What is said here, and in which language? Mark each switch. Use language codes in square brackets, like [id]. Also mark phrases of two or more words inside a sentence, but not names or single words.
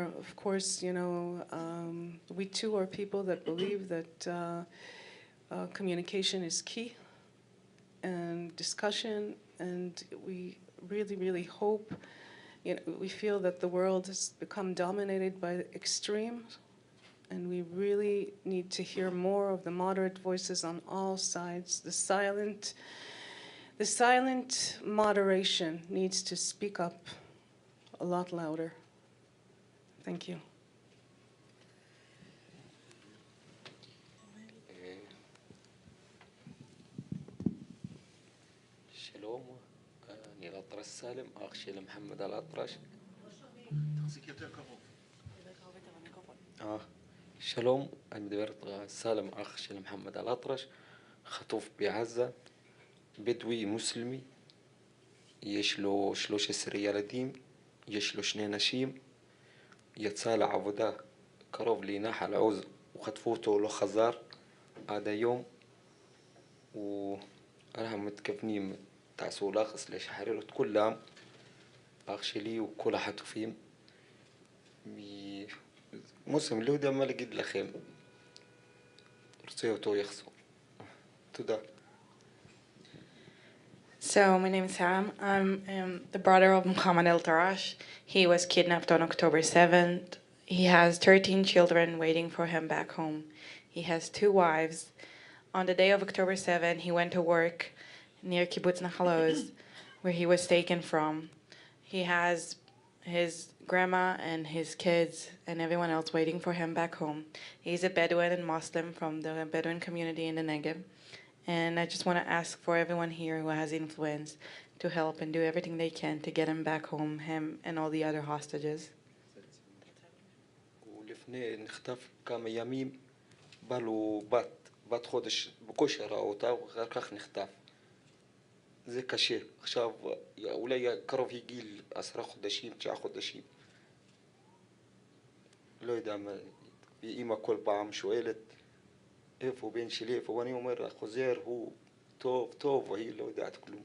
[en] Of course, you know, we too are people that believe that communication is key, and discussion, and we really, really hope we feel that the world has become dominated by extremes, and we really need to hear more of the moderate voices on all sides. The silent moderation needs to speak up a lot louder. Thank you. [he] שלום, אני الأطرش סالם, אח של محمد الأطرش. שלום, אני מדבר סالם, אח של محمد الأطرش, חטוף בעזה, בדואי מוסלמי, יש לו 13 ילדים, יש לו 2 נשים, יצא לעבודה קרוב לנחל עוז וחטפו אותו, לא חזר עד היום, ואנחנו מתכוונים תעשו לחץ לשחרר את כולם, אח שלי וכל החטופים. מוסלם, לא יודע מה להגיד לכם, רוצה אותו יחזור. תודה. [en] So my name is Sam. I'm the brother of Muhammad El-Tarash. He was kidnapped on October 7th. He has 13 children waiting for him back home. He has 2 wives. On the day of October 7th, he went to work near Kibbutz Nahal Oz, where he was taken from. He has his grandma and his kids and everyone else waiting for him back home. He's a Bedouin and Muslim from the Bedouin community in the Negev. And I just want to ask for everyone here who has influence to help and do everything they can to get him back home, him and all the other hostages. [he] ולפני נחטף כמה ימים, בא לו בת חודש, בקושי ראה אותה, ואחר כך נחטף. זה קשה. עכשיו, אולי קרוב הגיל 10 חודשים, 9 חודשים. לא יודע מה, ואמא כל פעם שואלת, איפה בן שלי, איפה, ואני אומר, חוזר, הוא טוב, טוב, והיא לא יודעת כלום.